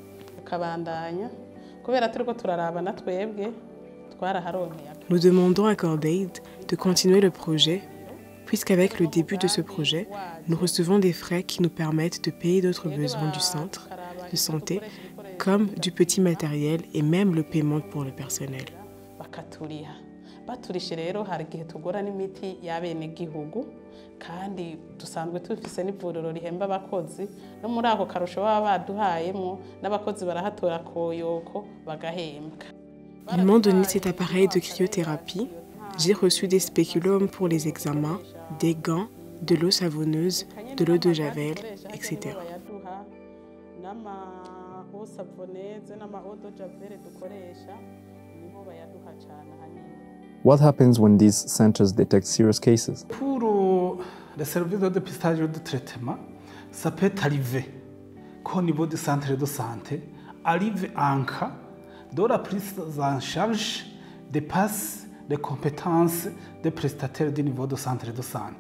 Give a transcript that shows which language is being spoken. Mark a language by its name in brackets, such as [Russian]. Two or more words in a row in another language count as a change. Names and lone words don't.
[French] Nous demandons à Cordaid de continuer le projet, puisqu'avec le début de ce projet, nous recevons des frais qui nous permettent de payer d'autres besoins du centre de santé, comme du petit matériel et même le paiement pour le personnel. [Rundi] baturishe rero hari igihe tugora n'imiti y'abenegihugu kandi dusanzwe tufise n'ivuriro rihemba abakozi no muri ako karusho baba baduhayemo n'abakozi barahatora koyoko bagahembwa. [French] Ils m'ont donné cet appareil de cryothérapie. J'ai reçu des spéculums pour les examens, des gants, de l'eau savonneuse, de l'eau de javel, etc. [English] What happens when these centers detect serious cases? [French] Pour les services de dépistage et de traitement, ça peut arriver qu'au niveau du centre de santé, arrive un cas dont la prise en charge dépasse les compétences des prestataires du niveau du centre de santé.